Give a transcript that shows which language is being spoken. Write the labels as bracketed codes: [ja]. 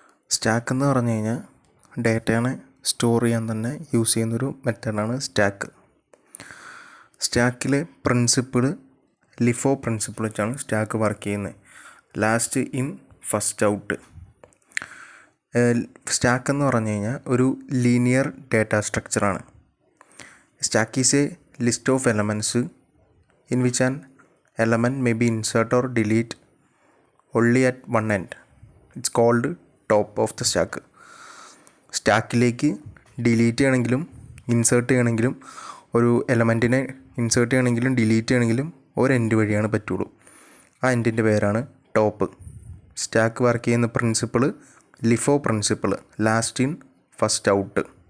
[ml] Stack എന്ന് പറഞ്ഞു കഴിഞ്ഞാൽ ഡേറ്റയാണ് സ്റ്റോർ ചെയ്യാൻ തന്നെ യൂസ് ചെയ്യുന്നൊരു മെത്തേഡാണ് സ്റ്റാക്ക്. സ്റ്റാക്കിലെ പ്രിൻസിപ്പിൾ ലിഫോ പ്രിൻസിപ്പിൾ വെച്ചാണ് സ്റ്റാക്ക് വർക്ക് ചെയ്യുന്നത്. [en] Last in first out. [ml] Stack എന്ന് പറഞ്ഞു കഴിഞ്ഞാൽ ഒരു linear data സ്ട്രക്ചറാണ്. [en] Stack is a list of elements in which an element may be insert or delete only at one end. It's called top of the stack. [ml] സ്റ്റാക്കിലേക്ക് delete ചെയ്യണമെങ്കിലും insert ചെയ്യണമെങ്കിലും ഒരു എലമെൻറ്റിനെ insert ചെയ്യണമെങ്കിലും delete ചെയ്യണമെങ്കിലും ഒരു end വഴിയാണ് പറ്റുള്ളൂ. ആ എൻഡിൻ്റെ പേരാണ് ടോപ്പ്. സ്റ്റാക്ക് വർക്ക് ചെയ്യുന്ന principle LIFO principle, last in first out.